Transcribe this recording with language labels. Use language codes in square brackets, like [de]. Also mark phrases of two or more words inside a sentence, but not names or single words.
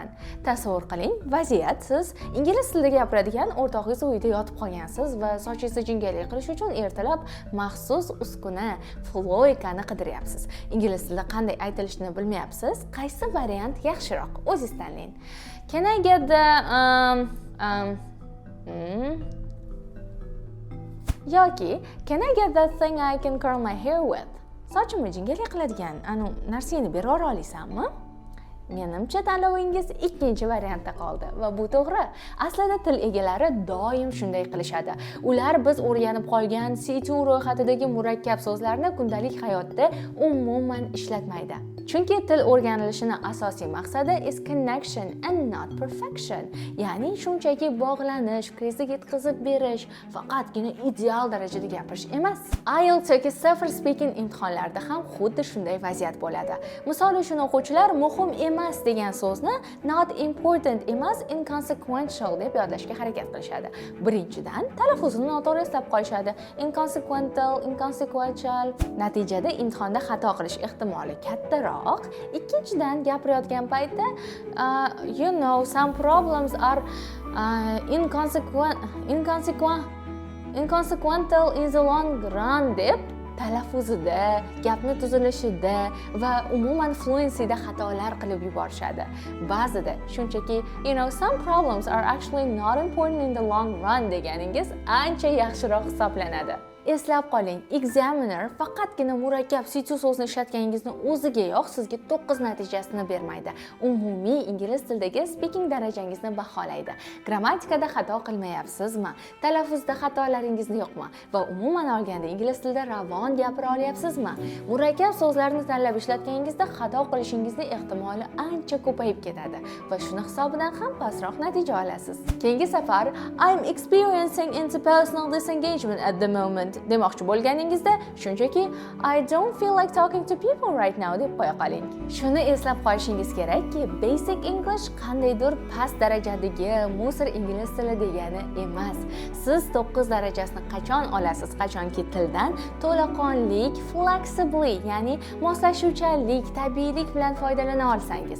[uz] Tasavvur qiling, vaziyat: siz ingliz tilida gapiradigan o'rtog'ingiz uyida yotib qolgansiz va sochingizni jingalak qilish uchun ertalab maxsus uskuna, floykani qidiryapsiz. Ingliz tilida qanday aytilishini bilmayapsiz. Qaysi variant yaxshiroq? O'zingiz tanlang. [en] Can I get the yoki can I get that thing I can curl my hair with? [uz] Sochimni jingalak qiladigan narsani bera olasizmi? Menimcha tanlovingiz ikkinchi variantda qoldi va bu to'g'ri. Aslida til egalari doim shunday qilishadi. Ular biz o'rganib qolgan C2 ro'yxatidagi murakkab so'zlarni kundalik hayotda umuman ishlatmaydi. Chunki til o'rganilishining asosiy maqsadi [en] is connection and not perfection. [uz] Ya'ni shunchaki bog'lanish, krizga yetkazib berish, faqatgina ideal darajada gapirish emas. IELTS yoki TOEFL speaking imtihonlarida ham xuddi shunday vaziyat bo'ladi. Misol uchun o'quvchilar muhim emas degan so'zni [en] not important [uz] emas, inconsequential deb yodlashga harakat qilishadi. Birinchidan, talaffuzini noto'g'ri eslab qolishadi. [en] Inconsequential, inconsequential. [uz] Natijada imtihonda xato qilish ehtimoli kattaroq. Ikkinchidan, gapirayotgan paytda [en] some problems are inconsequential in the long run [uz] deb talaffuzida, gapni tuzilishida va umuman fluencyda xatolar qilib yuborishadi. Ba'zida shunchaki [en] some problems are actually not important in the long run [uz] deganingiz ancha yaxshiroq hisoblanadi. Eslab qoling, examiner faqatgina murakkab situ so'zini ishlatganingizni o'zigayoq sizga 9 natijasini bermaydi. Umumiy ingliz tilidagi speaking darajangizni baholaydi. Grammatikada xato qilmayapsizmi? Talaffuzda xatolaringiz yo'qmi? Va umuman olganda ingliz tilida ravon gapira olyapsizmi? Murakkab so'zlarni tanlab ishlatganingizda xato qilishingizni ehtimoli ancha ko'payib ketadi va shuni hisobidan ham pastroq natija olasiz. Keyingi safar [en] I'm experiencing interpersonal disengagement at the moment [uz] demoqchi bo'lganingizda shunchaki [en] I don't feel like talking to people right now [uz] deb qo'ya qoling. Shuni eslab qolishingiz kerakki, [en] basic English [uz] qandaydir past darajadagi musor ingliz tili degani emas. Siz 9 darajasini qachon olasiz? Qachonki tildan to'laqonlik, flexibly, ya'ni moslashuvchanlik, tabiiylik bilan foydalana olsangiz.